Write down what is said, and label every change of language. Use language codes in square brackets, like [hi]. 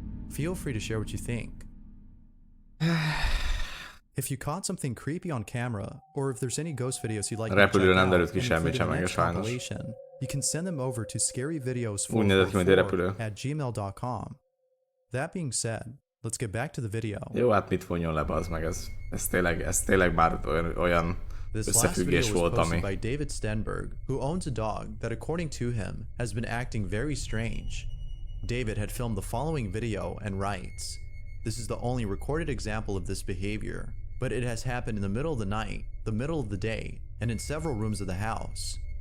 [en] Feel free to share what you think. If you caught something creepy on camera, or if there's any ghost videos you'd like to check out and include in the next compilation, you can send them over to scaryvideos444@gmail.com. That being said, let's get back to the video. [hu] Jó, hát mit vonjon le, bazd meg, ez tényleg már olyan összefüggés volt, ami... [en] This last video was posted by David Stenberg, who owns a dog that, according to him, has been acting very strange. David had filmed the following video and writes, "This is the only recorded example of this behavior, but it has happened in the middle of the night, the middle of the day, and in several rooms of the house.